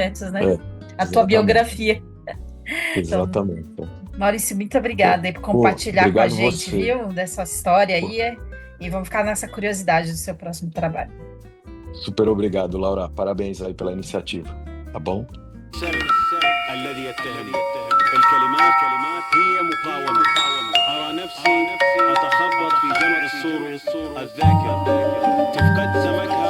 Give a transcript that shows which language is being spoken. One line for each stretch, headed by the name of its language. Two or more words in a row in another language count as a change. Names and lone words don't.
Portuguese: projetos, né? A tua exatamente. biografia. Então, Exatamente. Maurício, muito Pô, obrigada aí por pô, compartilhar com a obrigado gente, você. viu? Dessa história Pô, aí. E vamos ficar nessa curiosidade do seu próximo trabalho. super obrigado, Laura. Parabéns aí pela iniciativa. Tá bom?
Arabic: الذي يتهم الكلمات هي مقاومة أرى نفسي أتخبط في جمع الصور الذاكرة تفقد زمن